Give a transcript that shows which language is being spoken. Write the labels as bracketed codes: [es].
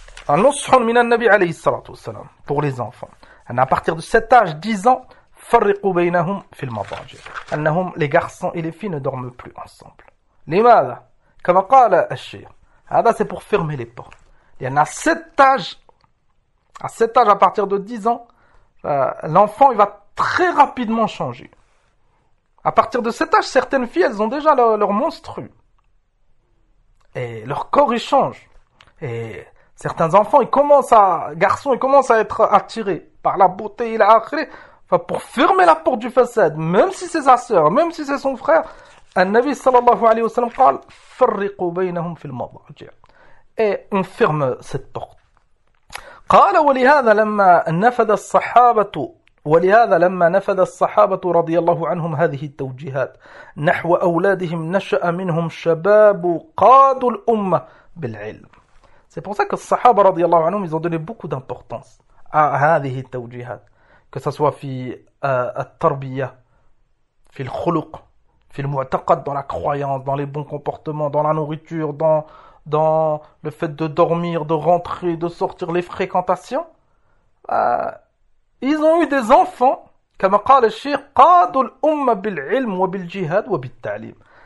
[ar] نصح من النبي عليه الصلاة والسلام [fr] pour les enfants أن à partir de 7 âge 10 ans [ar] فرقوا بينهم في المضاجع أنهم [fr] les garçons et les filles ne dorment plus ensemble [ar] لماذا كما قال الشيخ هذا [fr] c'est pour fermer les portes il y en a 7 âge À cet âge, à partir de 10 ans, l'enfant il va très rapidement changer. À partir de cet âge, certaines filles elles ont déjà leur monstrue. Et leur corps il change. Et certains enfants, garçons, ils commencent à être attirés par la beauté et la akhri. Enfin, pour fermer la porte du façad, même si c'est sa sœur, même si c'est son frère, un Nabi sallallahu alayhi wa sallam [ar] قال فرقوا بينهم في المضاجع. [fr] Et on ferme cette porte. [ar] قال ولهذا لما نفذ الصحابة رضي الله عنهم هذه التوجيهات نحو أولادهم نشأ منهم شباب قادوا الأمة بالعلم. [fr] C'est pour ça que les Sahaba رضي الله عنهم ils ont donné beaucoup d'importance à [ar] هذه التوجيهات [fr] que ce soit [ar] في التربية في الخلق في المعتقد [fr] dans la croyance dans les bons comportements dans la nourriture dans le fait de dormir, de rentrer, de sortir, les fréquentations, ils ont eu des enfants, comme a dit le shir, « [ar] Qadu l'umma bil'ilm wa bil'jihad wa bil'ta'lim ».